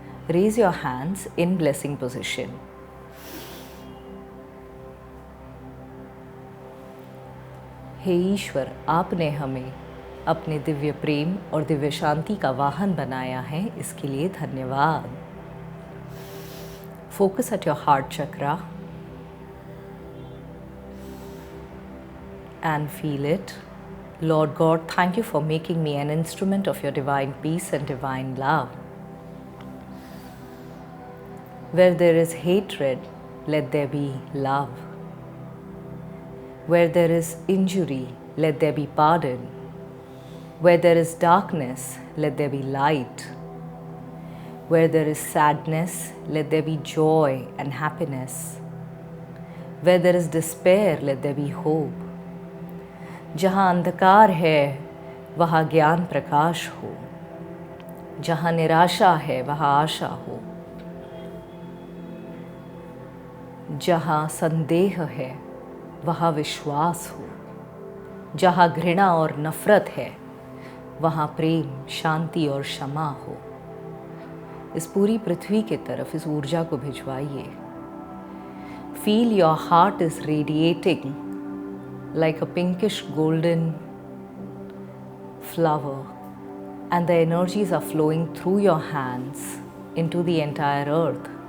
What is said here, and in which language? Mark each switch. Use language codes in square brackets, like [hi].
[en] Raise your hands in blessing position. [hi] हे ईश्वर, आपने हमें अपने दिव्य प्रेम और दिव्य शांति का वाहन बनाया है, इसके लिए धन्यवाद. [en] Focus at your heart chakra and feel it. Lord God, thank you for making me an instrument of your divine peace and divine love. Where there is hatred, let there be love. Where there is injury, let there be pardon. Where there is darkness, let there be light. Where there is sadness, let there be joy and happiness. Where there is despair, let there be hope. [hi] जहाँ अंधकार है वहाँ ज्ञान प्रकाश हो. जहाँ निराशा है वहाँ आशा हो. जहाँ संदेह है वहाँ विश्वास हो. जहाँ घृणा और नफरत है वहाँ प्रेम, शांति और क्षमा हो. इस पूरी पृथ्वी के तरफ इस ऊर्जा को भिजवाइए. [en] Feel your heart is radiating like a pinkish golden flower, and the energies are flowing through your hands into the entire earth.